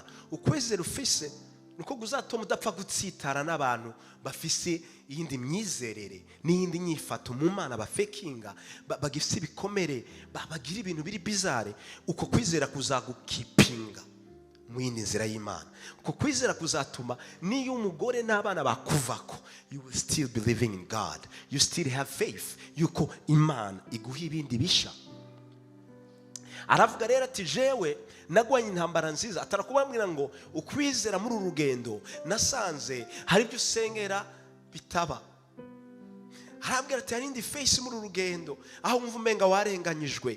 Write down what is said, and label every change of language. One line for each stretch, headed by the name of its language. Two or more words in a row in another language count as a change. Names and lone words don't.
Rundi: Ukwizera ufise nuko kuzatuma udapfa gutsitara n'abantu bafise iyindi myizerere n'iyindi nyifato mu Mana bafekinga, bagifise ibikomere, bagira ibintu biri bizarre. Uko kwizera kuzagukipinga mu yindi nzira y'Imana. Uko kwizera kuzatuma niyo umugore n'abana bakuvako,
English: you will still be living in God. You still have faith
Rundi: yuko Imana iguha ibindi bisha. Aravuga rero ati jewe nagwanye intambara nziza. Atarakubambwira ngo ukwizera muri urugendo nasanze hari ibyo usengera bitaba. Arabwira ati harindi face muri urugendo aho umva umenga warenganyijwe.